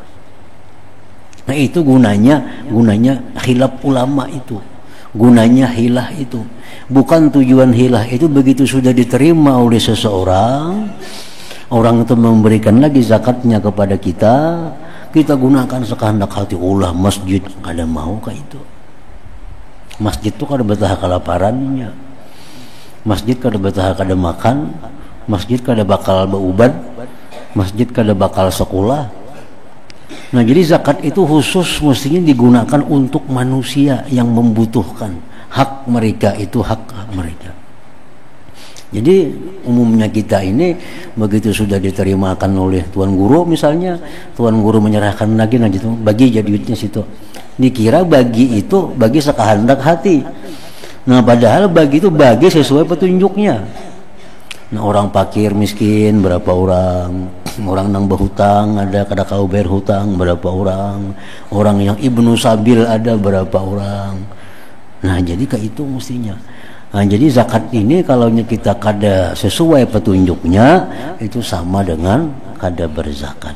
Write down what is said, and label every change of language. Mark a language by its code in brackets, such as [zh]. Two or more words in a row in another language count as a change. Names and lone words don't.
[id] Nah itu gunanya khilaf ulama itu, gunanya hilah itu. Bukan tujuan hilah itu begitu sudah diterima oleh seseorang, orang itu memberikan lagi zakatnya kepada kita, kita gunakan sekehendak hati. [bjn] Ulah masjid kada mau kayak itu. Masjid itu kada betah kelaparannya, masjid kada betah kada makan, masjid kada bakal beubad, masjid kada bakal sekolah. [id] Nah jadi zakat itu khusus mestinya digunakan untuk manusia yang membutuhkan. Hak mereka itu hak mereka. Jadi umumnya kita ini begitu sudah diterimakan oleh tuan guru, misalnya tuan guru menyerahkan lagi, nah gitu, bagi jadi duitnya situ, dikira bagi itu bagi sekehendak hati. Nah padahal bagi itu bagi sesuai petunjuknya. [bjn] Nah orang fakir miskin berapa orang nang berhutang ada, kada kau bayar hutang berapa orang yang ibnu sabil ada berapa orang. [id] Nah jadi ke itu mestinya. Nah, jadi zakat ini kalau kita kada sesuai petunjuknya itu sama dengan kada berzakat.